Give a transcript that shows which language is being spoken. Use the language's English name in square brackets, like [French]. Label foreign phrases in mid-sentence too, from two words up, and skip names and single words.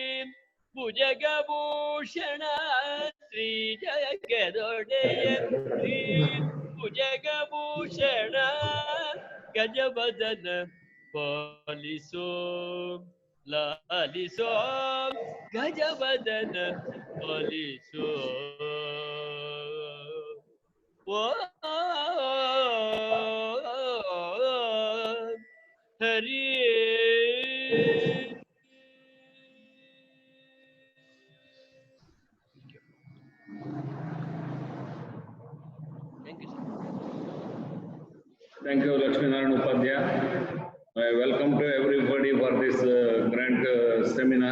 [Kannada] ಭುಜಗಭೂಷಣ ಶ್ರೀ ಜಗದೊಡೆಯ ಶ್ರೀ ಭುಜಗಭೂಷಣ ಗಜವದನ ಪಾಲಿಸೋ ಲಾಲಿಸೋ ಗಜವದನ ಪಾಲಿಸೋ ಓ ಹರಿ [English] Thank you, Lakshmi Narayan Upadhyay. Welcome to everybody for this grant seminar.